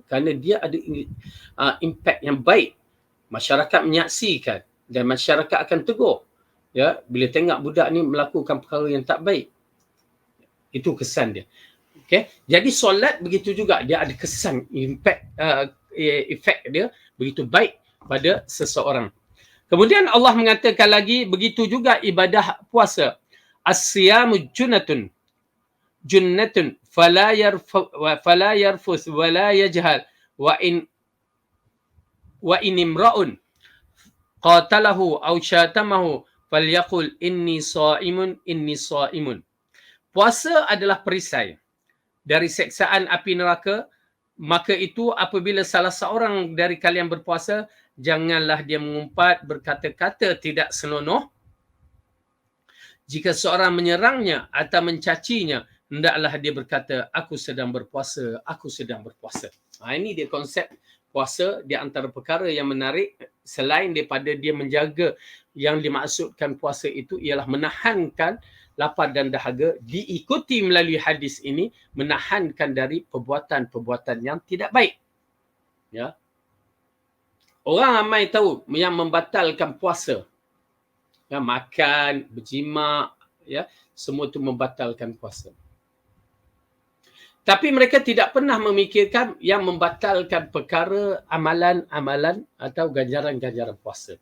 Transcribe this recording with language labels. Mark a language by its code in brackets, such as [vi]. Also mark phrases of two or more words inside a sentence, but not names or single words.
[ms] Kerana dia ada impact yang baik. Masyarakat menyaksikan dan masyarakat akan tegur. Ya, bila tengok budak ni melakukan perkara yang tak baik. Itu kesan dia. Okay? Jadi solat begitu juga, dia ada kesan, impact, efek dia begitu baik pada seseorang. Kemudian Allah mengatakan lagi, begitu juga ibadah puasa. [ar] الصيام جنة فلا يرفث ولا يجهل وإن امرؤ قاتله أو شاتمه فليقل إني صائم. [ms] Puasa adalah perisai dari seksaan api neraka. Maka itu apabila salah seorang dari kalian berpuasa, janganlah dia mengumpat berkata-kata tidak senonoh. Jika seorang menyerangnya atau mencacinya, hendaklah dia berkata, aku sedang berpuasa, aku sedang berpuasa. Ini dia konsep puasa. Di antara perkara yang menarik, selain daripada dia menjaga, yang dimaksudkan puasa itu ialah menahankan lapar dan dahaga, diikuti melalui hadis ini menahankan dari perbuatan-perbuatan yang tidak baik. Ya. Orang ramai tahu yang membatalkan puasa. Ya, makan, berjimat, ya, semua itu membatalkan puasa. Tapi mereka tidak pernah memikirkan yang membatalkan perkara amalan-amalan atau ganjaran-ganjaran puasa.